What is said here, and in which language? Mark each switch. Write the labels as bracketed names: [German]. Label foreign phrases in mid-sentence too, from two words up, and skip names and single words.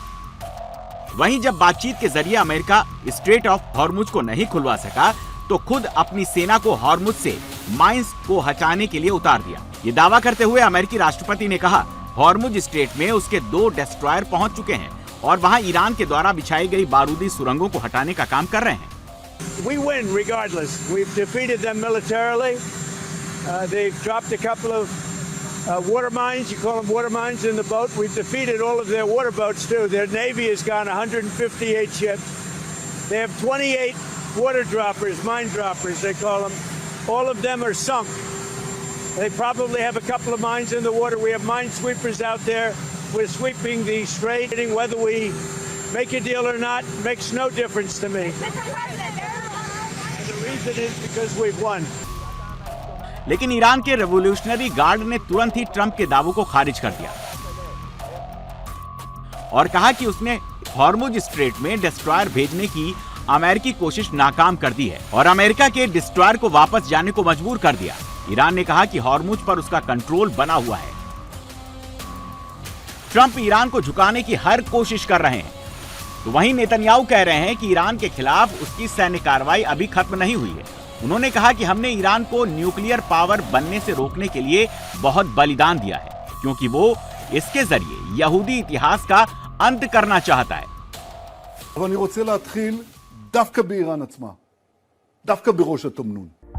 [Hindi] वहीं जब बातचीत के जरिए अमेरिका स्ट्रेट ऑफ हॉर्मुज को नहीं खुलवा सका, तो खुद अपनी सेना को हॉर्मुज से माइंस को हटाने के लिए उतार दिया। ये दावा करते हुए अमेरिकी राष्ट्रपति ने कहा, हॉर्मुज स्ट्रेट में उसके 2 डेस्ट्रॉयर पहुंच चुके हैं और वहां ईरान के द्वारा बिछाई गई बारूदी सुरंगों को हटाने का काम कर रहे हैं। [English] We win regardless. We've defeated them militarily. They've dropped a couple of water mines. You call them water mines in the boat. We've defeated all of their water boats too. Their navy has gone 158 ships. They have 28 water droppers, mine droppers they call them. All of them are sunk. They probably have a couple of mines in the water. We have mine sweepers out there. We're sweeping the strait. Whether we make a deal or not makes no difference to me. The reason is because we've won. [Hindi] लेकिन ईरान के रेवोल्यूशनरी गार्ड ने तुरंत ही ट्रंप के दावों को खारिज कर दिया और कहा कि उसने हॉर्मुज स्ट्रेट में डिस्ट्रॉयर भेजने की अमेरिकी कोशिश नाकाम कर दी है और अमेरिका के डिस्ट्रॉयर को वापस जाने को मजबूर कर दिया। ईरान ने कहा कि हॉर्मुज पर उसका कंट्रोल बना हुआ है। ट्रंप ईरान को झुकाने की हर कोशिश कर रहे हैं, तो वहीं नेतन्याहू कह रहे हैं कि ईरान के खिलाफ उसकी सैन्य कार्रवाई अभी खत्म नहीं हुई है। उन्होंने कहा कि हमने ईरान को [English] nuclear power [Hindi] बनने से रोकने के लिए बहुत बलिदान दिया है, क्योंकि वो इसके जरिए यहूदी इतिहास का अंत करना चाहता है। [Hebrew] אני רוצה להתחיל דווקא באיראן עצמה, דווקא בראש התמנון.